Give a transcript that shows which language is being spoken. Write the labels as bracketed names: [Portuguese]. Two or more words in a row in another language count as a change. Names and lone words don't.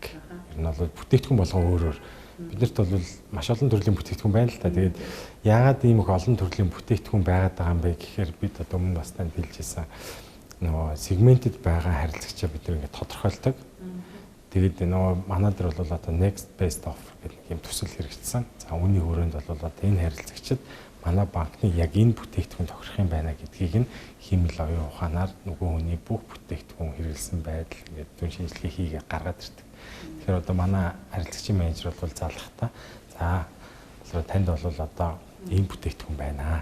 [Mongolian] Ер нь бол бүтээгдэхүүн болгон өөр. Биднэрт бол маш олон төрлийн бүтээгдэхүүн байна л та. Тэгээд яагаад ийм их олон төрлийн бүтээгдэхүүн байгаад байгаа юм бэ гэхээр бид одоо өмнө бас танд хэлжсэн нөгөө сегментэд байгаа харилцагчаа бид нэг тодорхойлдог. Тэгээд нөгөө манай дээр бол одоо [English] next best offer [Mongolian] гэдэг юм төсөл хэрэгжсэн. За үүний хүрээнд бол одоо энэ харилцагчид манай банкны яг энэ бүтээгдэхүүн тохирох юм байна гэдгийг нь хэмэл оюун ухаанаар нөгөө хүний бүх бүтээгдэхүүн хэрэглэсэн байдал ингээд дүн шинжилгээ хийгээ гаргаад ирдэг. Тэгэхээр одоо манай харилцагчийн менежер бол залхахтаа за болоо танд бол одоо ийм бүтээгдэхүүн байна.